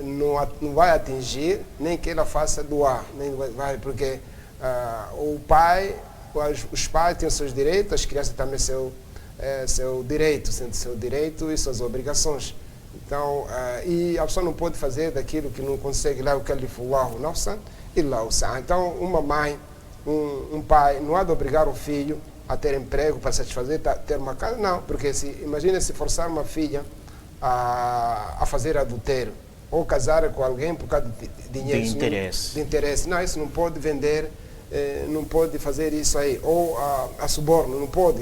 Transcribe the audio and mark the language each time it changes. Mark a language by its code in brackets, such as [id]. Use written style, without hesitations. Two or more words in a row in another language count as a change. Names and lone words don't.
[pt] Não vai atingir nem que ela faça doar, nem vai, porque o pai, os pais têm os seus direitos, as crianças também seu direito, seu direito e suas obrigações. Então, e a pessoa não pode fazer daquilo que não consegue lá o que ele falou, [ar] نفسا إلا وسعها. [pt] Então, uma mãe, um pai, não há de obrigar o filho a ter emprego para satisfazer, ter uma casa, não, porque imagina se forçar uma filha a fazer adultério ou casar com alguém por causa de dinheiro, de interesse. Não, isso não pode vender, não pode fazer isso aí, ou a suborno, não pode.